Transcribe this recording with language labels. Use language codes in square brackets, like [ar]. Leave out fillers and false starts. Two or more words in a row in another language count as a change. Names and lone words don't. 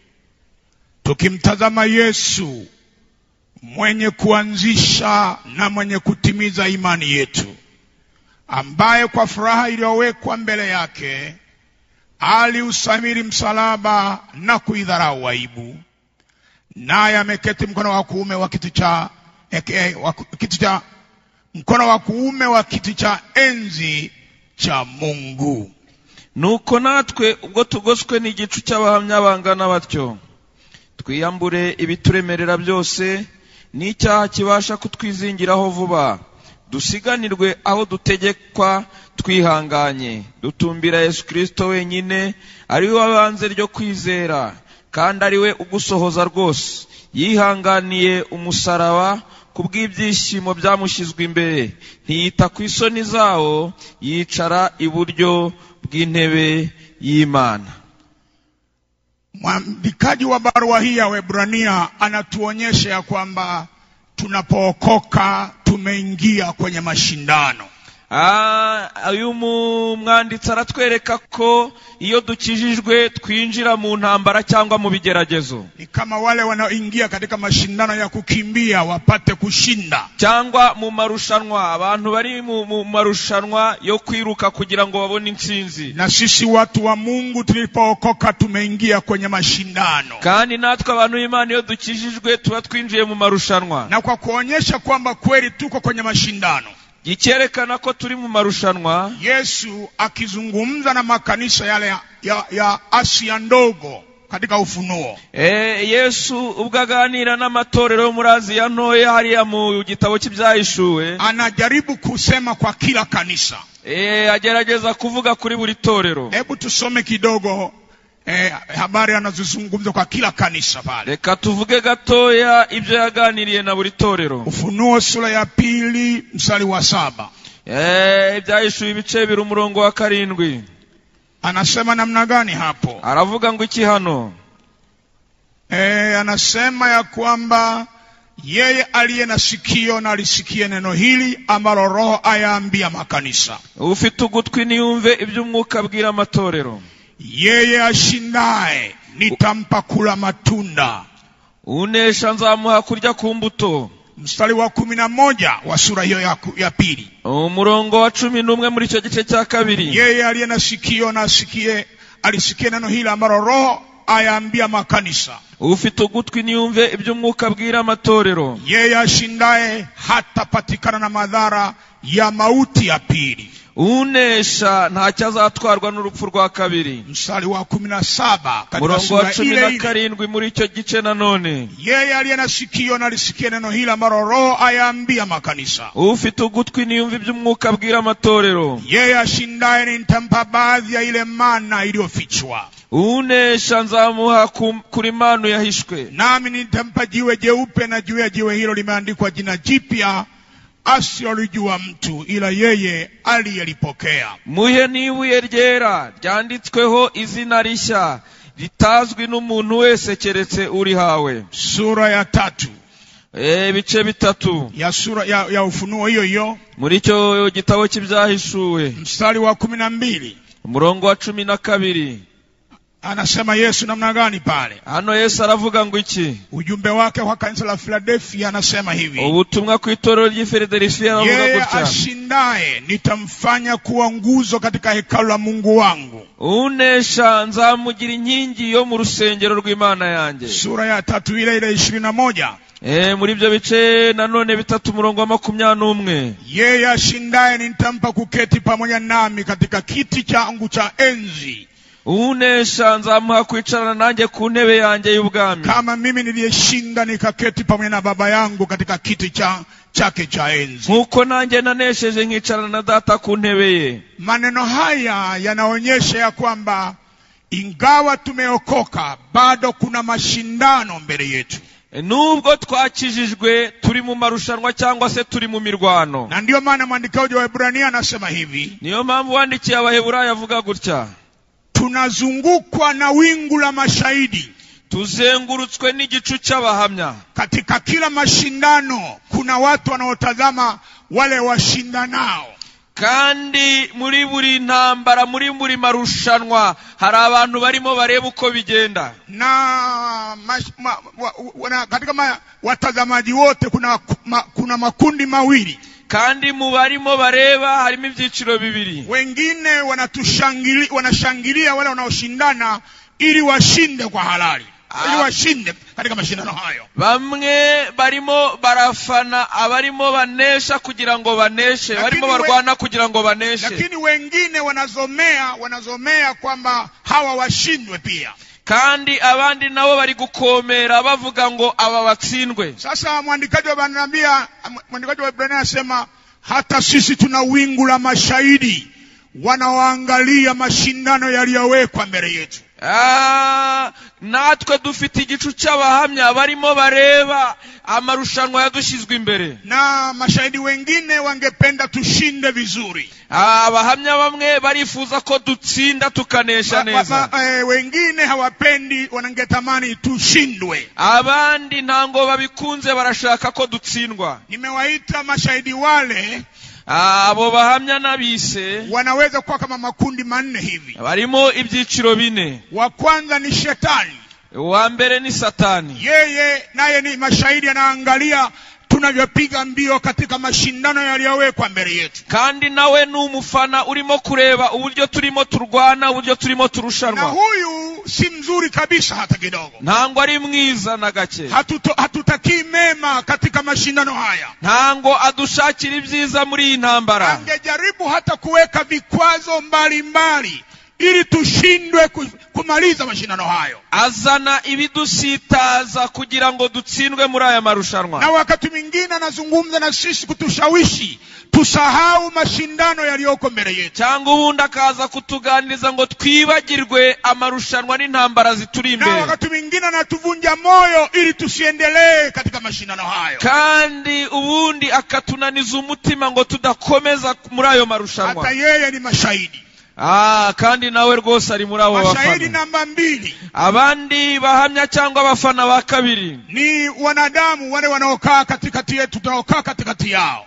[sw] tukimtazama Yesu mwenye kuanzisha na mwenye kutimiza imani yetu, ambaye kwa furaha iliyowekwa mbele yake aliusamiri msalaba na kuidharau aibu, naye ameketi mkono wa kuume wa kiti cha enzi cha Mungu. [rw] Nuko natwe ubwo tugoswe n'igicu cy'abahamya bangana batyo, twiyambure ibituremerera byose n'icyaha kibasha kutwizingiraho vuba, dusiganirwe aho dutegekwa twihanganye, dutumbira Yesu Kristo wenyine, ari we wabanze ryo kwizera, kandi ari we ugusohoza rwose, yihanganiye umusaraba kubw'ibyishimo byamushyizwe imbere, ntiyita ku isoni zawo, yicara iburyo bw'intebe y'Imana. [sw] Mwandikaji wa barua hii ya Waebrania anatuonyesha ya kwamba tunapookoka tumeingia kwenye mashindano. [rw] Uyu mwanditsi aratwereka ko iyo dukijijwe twinjira mu ntambara cyangwa mu bigeragezo. [sw] Ni kama wale wanaoingia katika mashindano ya kukimbia wapate kushinda, [rw] cyangwa mu marushanwa, abantu bari mu marushanwa yo kwiruka kugira ngo babone intsinzi. [sw] Na sisi watu wa Mungu tulipookoka tumeingia kwenye mashindano. [rw] Kandi natwe abantu b'Imana iyo dukijijwe tuba twinjiye mu marushanwa. [sw] Na kwa kuonyesha kwamba kweli tuko kwenye mashindano, [rw] icyerekana ko turi mu marushanwa, [sw] Yesu akizungumza na makanisa yale ya Asia ndogo katika Ufunuo. [rw] Yesu ubwo aganira n'amatorero muri Asia ntoya hariya mu gitabo cy'ibyahishuwe, [sw] anajaribu kusema kwa kila kanisa. [rw] Agerageza kuvuga kuri buri torero. [sw] Hebu tusome kidogo habari anazozungumza kwa kila kanisa pale. [rw] Reka tuvuge gatoya ibyo yaganiriye na buri torero. [sw] Ufunuo sura ya 2 mstari wa 7. [rw] Ibyahishuwe ibice 2 umurongo wa 7. [sw] Anasema namna gani hapo? [rw] Aravuga ngo iki hano? [sw] Anasema ya kwamba yeye aliye na sikio na alisikie neno hili ambalo Roho ayaambia makanisa. [rw] Ufite ugutwi niyumve ibyo Umwuka abwira amatorero. [sw] Yeye ashindaye nitampa kula matunda, [rw] unesha nzamuha kurya ku mbuto. [sw] Mstari wa 11 wa sura hiyo ya 2. [rw] Umurongo wa 11 muri icyo gice cya 2. [sw] Yeye aliye na sikio na alisikie neno hili ambalo Roho ayaambia makanisa. [rw] Ufite ugutwi niyumve ibyo Umwuka abwira amatorero. [sw] Yeye ashindaye hatapatikana na madhara ya mauti ya pili. [rw] Unesha ntacyo azatwarwa n'urupfu rwa kabiri. [sw] Mstari wa 17 katika sura ile 17 [rw] muri icyo gice nanone. [sw] Yeye aliye na sikio na alisikie neno hili ambalo Roho ayaambia makanisa. [rw] Ufite ugutwi niyumve ibyo Umwuka abwira amatorero. [sw] Yeye ashindaye nitampa baadhi ya ile mana iliyofichwa. [rw] Unesha nzamuha kuri manu yahishwe. [sw] Nami nitampa jiwe jeupe, na juu ya jiwe hilo limeandikwa jina jipya asiyolijua mtu ila yeye aliyelipokea. [rw] Muhe n'ibuye ryera ryanditsweho izina rishya ritazwi n'umuntu wese keretse uri hawe. [sw] Sura ya 3. [rw] Ibice 3 [sw] ya sura ya Ufunuo hiyo [rw] muri cyo gitabo cy'ibyahishuwe. [sw] Mstari wa 12 [rw] umurongo wa 12. [sw] Anasema Yesu namna gani pale? [rw] Hano Yesu aravuga ngo iki? [sw] Ujumbe wake kwa kanisa la Philadelphia anasema hivi. [rw] Ubutumwa ku itorero ry'i Philadelphia aravuga gutya. [sw] Yeye ashindaye nitamfanya kuwa nguzo katika hekalu la Mungu wangu. [rw] Unesha nzamugira inkingi yo mu rusengero rw'Imana yanjye. [sw] Sura ya 3 ile 21. [rw] Muri ibyo bice nanone 3 umurongo wa 21. [sw] Yeye ashindaye nitampa kuketi pamoja nami katika kiti changu cha enzi. [rw] Unesha nzamuha kwicarana nanjye ku ntebe yanjye y'ubwami, [sw] kama mimi niliyeshinda nikaketi pamoja na Baba yangu katika kiti chake cha enzi. [rw] Nkuko nanjye nanesheje nkicarana na Data ku ntebe ye. [sw] Maneno haya yanaonyesha ya kwamba ingawa tumeokoka bado kuna mashindano mbele yetu. [rw] Nubwo twakijijwe turi mu marushanwa cyangwa se turi mu mirwano. [sw] Na ndio maana mwandikaji wa Waebrania anasema hivi. [rw] Niyo mpamvu wandikiye Abaheburayo avuga gutya. [sw] Tunazungukwa na wingu la mashahidi. [rw] Tuzengurutswe n'igicu cy'abahamya. [sw] Katika kila mashindano kuna watu wanaotazama wale washindanao. [rw] Kandi muri buri ntambara, muri buri marushanwa hari abantu barimo bareba uko bigenda. [sw] Na katika watazamaji wote kuna makundi mawili. [rw] Kandi mu barimo bareba harimo ibyiciro bibiri. [sw] Wengine wanashangilia wale wanaoshindana ili washinde kwa halali. Ili washinde katika mashindano hayo. [rw] Bamwe barimo barafana abarimo banesha kugira ngo baneshe, barimo barwana kugira ngo baneshe. [sw] Lakini wengine wanazomea kwamba hawa washindwe pia. [rw] Kandi abandi nabo bari gukomera bavuga ngo aba batsindwe. [sw] Sasa mwandikaji wa Waebrania anasema hata sisi tuna wingu la mashahidi wanaoangalia mashindano yaliyowekwa mbele yetu. [rw] Natwe dufite igicu cy'abahamya barimo bareba amarushanwa yadushizwe imbere. [sw] Na mashahidi wengine wangependa tushinde vizuri. [rw] Abahamya bamwe barifuza ko dutsinda tukanesha neza. [sw] Wengine hawapendi, wanangetamani tushindwe. [rw] Abandi ntango babikunze barashaka ko dutsindwa. [sw] Nimewaita mashahidi wale [rw] abo bahamya nabise [sw] wanaweza kuwa kama makundi manne hivi. [rw] Barimo ibyiciro bine. [sw] Wa kwanza ni shetani. [rw] Wa mbere ni Satani. [sw] Yeye naye ni mashahidi, anaangalia tunavyopiga mbio katika mashindano yaliyowekwa mbele yetu. [rw] Kandi nawe n'umufana urimo kureba uburyo turimo turwana, uburyo turimo turushanwa. [sw] Na huyu si mzuri kabisa hata kidogo. [rw] Ntango ari mwiza na gake. [sw] Hatutaki mema katika mashindano haya. [rw] Ntango adushakira ibyiza muri intambara. [sw] Angejaribu hata kuweka vikwazo mbalimbali ili tushindwe kumaliza mashindano hayo. [rw] Azana ibidusitaza kugira ngo dutsindwe muri aya marushanwa. [sw] Na wakati mwingine anazungumza na sisi kutushawishi tusahau mashindano yaliyoko mbele yetu. [rw] Cyangwa ubundi akaza kutuganiriza ngo twibagirwe amarushanwa n'intambara zituri imbere. [sw] Na wakati mwingine anatuvunja moyo ili tusiendelee katika mashindano hayo. [rw] Kandi ubundi akatunaniza umutima ngo tudakomeza muri ayo marushanwa. [sw] Hata yeye ni mashahidi. [rw] Kandi nawe rwose ari muri abo bafana. [sw] Mashahidi namba 2. [rw] Abandi bahamya cyangwa abafana ba kabiri [sw] ni wanadamu wale wanaokaa katikati yetu, tunaokaa katikati yao.